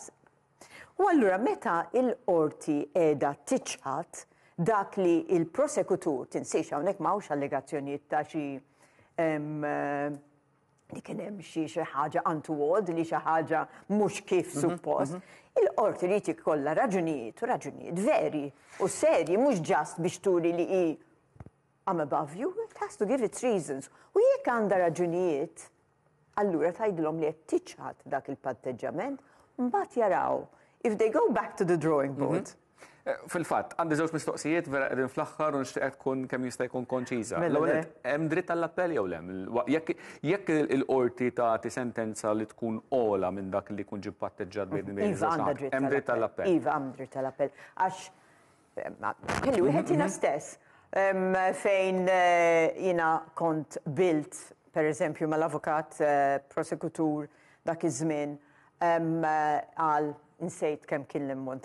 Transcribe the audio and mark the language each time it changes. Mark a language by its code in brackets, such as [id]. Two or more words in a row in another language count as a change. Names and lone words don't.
[mt] U allura meta l-qorti qiegħda tiċħad dak li l-prosekutur tinsiex hawnhekk m'hawnx allegazzjonijiet ta' xi li kien hemm xi ħaġa untoward li xi ħaġa mhux kif suppost. Il-qorti rid ikollha raġunijiet u raġunijiet veri u serji mhux ġast biex turi li hi [en] I'm above you, it has to give its reasons. [mt] U jekk għandha raġunijiet, allura tgħidilhom li qed tiċħad dak il-patteġġament, mbagħad jaraw [en] if they go back to the drawing board. [mt] Fil-fatt, għandi żewġ mistoqsijiet vera qegħdin fl-aħħar u nixtieq tkun kemm jista' jkun konċiża. L-ewwel hemm dritt tal-appell jew le? Jekk il-qorti tagħti sentenza li tkun ola minn dak li jkun ġie patteġġat bejn hemm dritt tal-appell. Iva hemm dritt tal-appell. Għax kelli wieħed jiena stess fejn jiena kont bilt pereżempju mal-avukat prosekutur dak iż-żmien għal nsejt kemm kien l-immont.